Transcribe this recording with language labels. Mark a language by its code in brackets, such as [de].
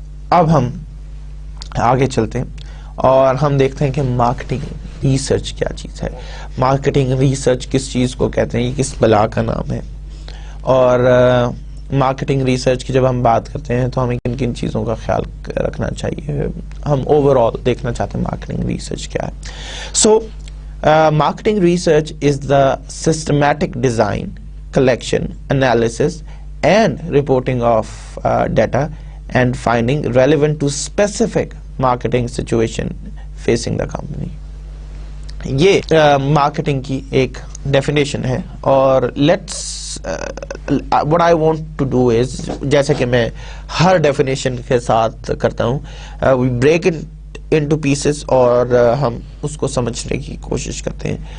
[ur] اب ہم آگے چلتے ہیں اور ہم دیکھتے ہیں کہ مارکیٹنگ ریسرچ کیا چیز ہے. مارکیٹنگ ریسرچ کس چیز کو کہتے ہیں, یہ کس بلا کا نام ہے, اور مارکیٹنگ ریسرچ کی جب ہم بات کرتے ہیں تو ہمیں کن کن چیزوں کا خیال رکھنا چاہیے. ہم اوور آل دیکھنا چاہتے ہیں مارکیٹنگ ریسرچ کیا ہے. [en] So marketing research is the systematic design, collection, analysis and reporting of data and finding relevant to specific marketing situation facing the company. [ur] یہ مارکیٹنگ کی ایک ڈیفینیشن ہے. اور let's [en] what I want to do is, [ur] جیسے کہ میں ہر definition کے ساتھ کرتا ہوں, [en] we break it into pieces [ur] اور ہم اس کو سمجھنے کی کوشش کرتے ہیں.